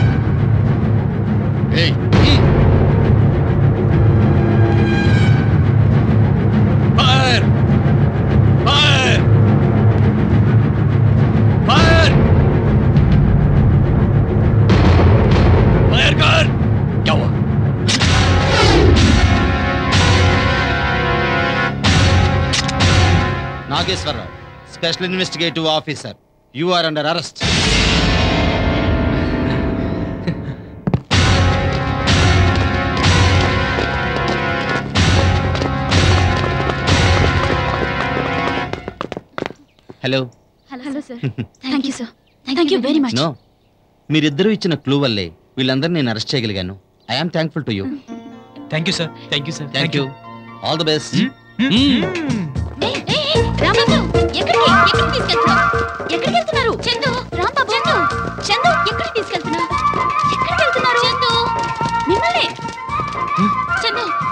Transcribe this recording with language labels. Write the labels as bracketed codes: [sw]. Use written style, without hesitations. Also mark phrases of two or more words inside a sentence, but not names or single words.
[te] ఏయ్, [en] fire fire fire fire [hi] कर. क्या हुआ? [en] నాగేశ్వరరావు, special investigative officer. you are under arrest. hello. hello sir. thank you sir. thank you very much. [te] నో, మీరిద్దరూ ఇచ్చిన క్లూ వల్లే వీళ్ళందరూ నేను అరెస్ట్ చేయగలిగాను. [en] I am thankful to you. thank you sir. thank you sir. thank you. all the best. [te] రాంబాబు, ఎక్కడికి తీసుకెళ్తున్నావు? ఎక్కడికి వెళ్తున్నారు? చందు, రాంబాబు, చందు, చందు, ఎక్కడికి తీసుకెళ్తున్నావు? ఎక్కడికి వెళ్తున్నారు? చందు, మిమ్మల్ని. చందు,